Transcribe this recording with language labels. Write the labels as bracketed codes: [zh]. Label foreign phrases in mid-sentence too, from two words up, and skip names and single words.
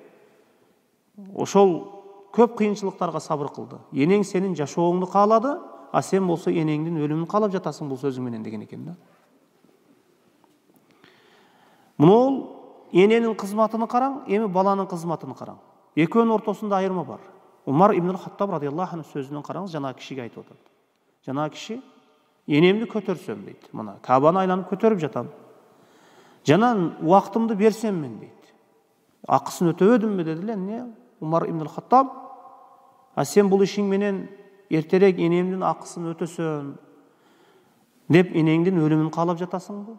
[ky] Ошол көп кыйынчылыктарга сабыр кылды. Энең сенин жашооңду каалады, сен болсо энеңдин өлүмүн каалап жатасың бул сөзүң менен деген экен да. Мына эненин кызматын караң, эми баланын кызматын караң. Экөөнүн ортосунда айырма бар. Умар ибн Хаттаб [ar] رضي الله عنه [ky] сөзүнөн караңыз, жана кишиге айтып атат. Жана киши энемди көтөрсөм дейт. Мына Кабаны айланып көтөрүп жатам. Жана убактымды берсем мен дейт. Акысын өтөбөдүмбү деди эле Умар ибн Хаттаб. Сен бул ишиң менен эртерээк энемдин акысын өтөсөм деп энеңдин өлүмүн каалап жатасыңбы?